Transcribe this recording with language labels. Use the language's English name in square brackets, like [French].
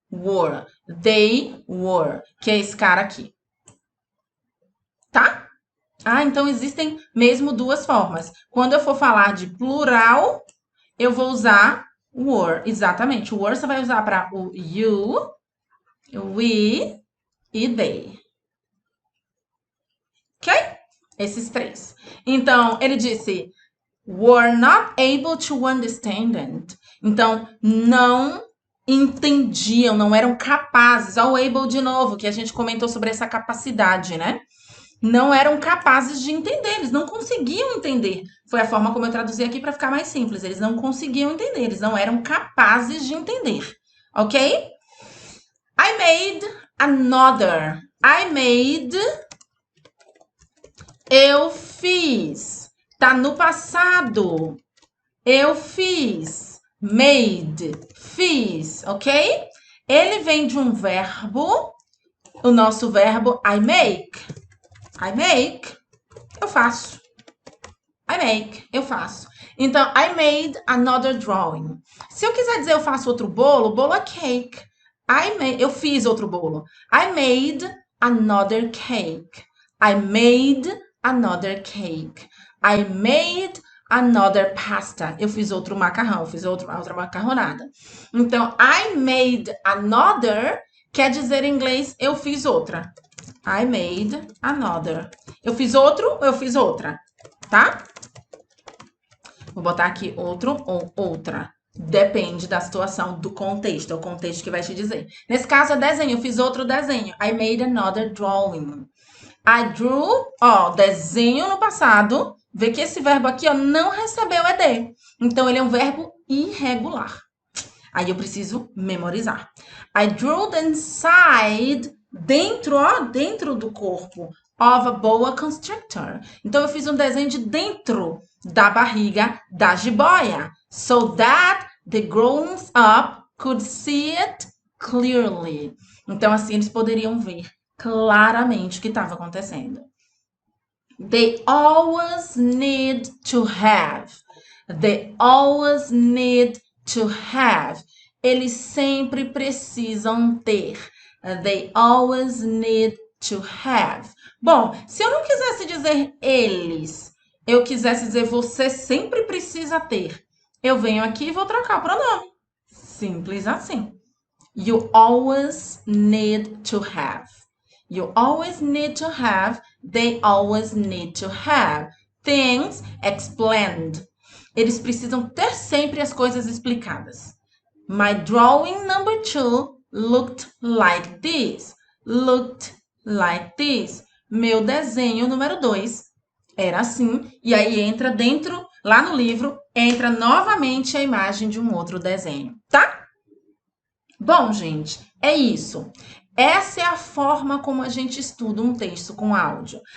[English] Were. They were. [Portuguese] Que é esse cara aqui. Tá? Ah, então existem mesmo duas formas. Quando eu for falar de plural, eu vou usar were. Exatamente. O were você vai usar para o you, we e they. Ok? Esses três. Então, ele disse, [English] were not able to understand it. [Portuguese] Então, não entendiam, não eram capazes. Olha o able de novo, que a gente comentou sobre essa capacidade, né? Não eram capazes de entender, eles não conseguiam entender. Foi a forma como eu traduzi aqui para ficar mais simples. Eles não conseguiam entender, eles não eram capazes de entender. [English] Ok? I made another. I made. [Portuguese] Eu fiz. Tá no passado. Eu fiz. Made. Fiz. Ok? Ele vem de um verbo. O nosso verbo I make. [English] I make, [Portuguese] eu faço. I make, eu faço. Então, [English] I made another drawing. [Portuguese] Se eu quiser dizer eu faço outro bolo, bolo é cake. Eu fiz outro bolo. [English] I made another cake. I made another cake. I made another pasta. [Portuguese] Eu fiz outro macarrão, fiz outra macarronada. Então, [English] I made another [Portuguese] quer dizer em inglês eu fiz outra. [English] I made another. [Portuguese] Eu fiz outro ou eu fiz outra, tá? Vou botar aqui outro ou outra. Depende da situação, do contexto. É o contexto que vai te dizer. Nesse caso, é desenho. Eu fiz outro desenho. [English] I made another drawing. I drew, ó, [Portuguese] desenho no passado. Vê que esse verbo aqui, ó, não recebeu ED. Então, ele é um verbo irregular. Aí eu preciso memorizar. [English] I drew the inside, [Portuguese] dentro, ó, dentro do corpo, [English] of a boa constrictor. [Portuguese] Então, eu fiz um desenho de dentro da barriga da jiboia. [English] So that the grown-up could see it clearly. [Portuguese] Então, assim, eles poderiam ver claramente o que estava acontecendo. [English] They always need to have. They always need to have. [Portuguese] Eles sempre precisam ter. [English] They always need to have. [Portuguese] Bom, se eu não quisesse dizer eles, eu quisesse dizer você sempre precisa ter, eu venho aqui e vou trocar o pronome. Simples assim. [English] You always need to have. You always need to have They always need to have things explained. [Portuguese] Eles precisam ter sempre as coisas explicadas. [English] My drawing number 2 looked like this. Looked like this. [Portuguese] Meu desenho número 2 era assim. E aí entra dentro, lá no livro, entra novamente a imagem de um outro desenho, tá? Bom, gente, é isso. Essa é a forma como a gente estuda um texto com áudio.